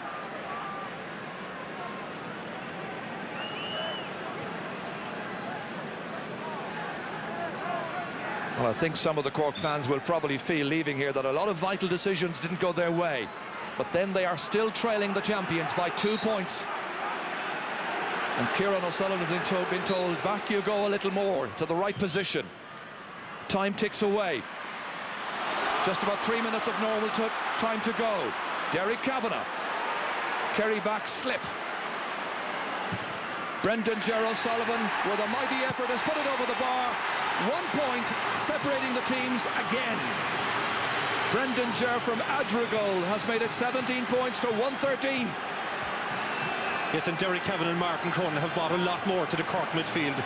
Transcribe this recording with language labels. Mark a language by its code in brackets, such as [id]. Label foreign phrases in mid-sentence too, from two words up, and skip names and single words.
[en] Well, I think some of the Cork fans will probably feel leaving here that a lot of vital decisions didn't go their way, but then they are still trailing the champions by 2 points. And Kieran O'Sullivan has been told, back you go a little more, to the right position. Time ticks away. Just about 3 minutes of normal time to go. Derek Kavanagh. Kerry back slip. Brendan Gerald Sullivan, with a mighty effort, has put it over the bar. 1 point separating the teams again. Brendan Ger from Adrigole has made it 17 points to 113. Yes, and Derek Kavanagh and Martin Cronin have brought a lot more to the Cork midfield.